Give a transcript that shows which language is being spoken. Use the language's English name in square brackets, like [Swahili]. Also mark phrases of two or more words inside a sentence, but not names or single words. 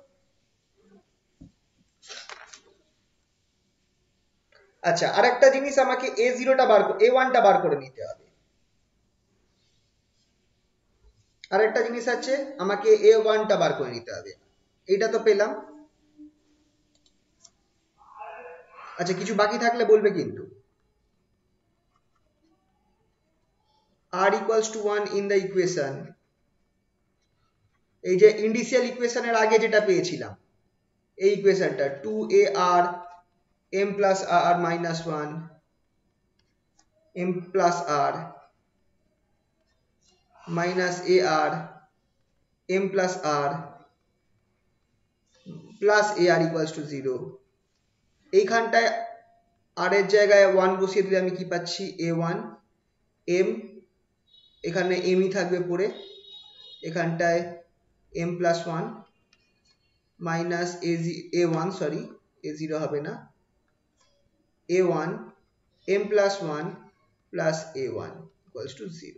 [Bangla] আচ্ছা, আরেকটা জিনিস আমাকে a0 টা a1 টা বার করে নিতে হবে, আরেকটা জিনিস আছে আমাকে a1 টা বার করে নিতে হবে, এইটা তো পেলাম। আচ্ছা, কিছু বাকি থাকলে বলবে কিন্তু। [English] r equals to 1 in the equation, [Bangla] এই যে [English] indicial equation [Bangla] আগে যেটা পেয়েছিলাম এই ইকুয়েশনটা [English] 2ar m plus r minus 1 m plus r minus ar m plus r plus ar equals to 0, [Bangla] এইখানটায় আর এর জায়গায় 1 বসিয়ে দিলে আমি কি পাচ্ছি a1 m, এখানে mই থাকবে পড়ে, এখানটায় [English] m plus 1 minus a1 sorry a0 [Bangla] হবে না, [English] a1 m plus 1 plus a1 equals to 0.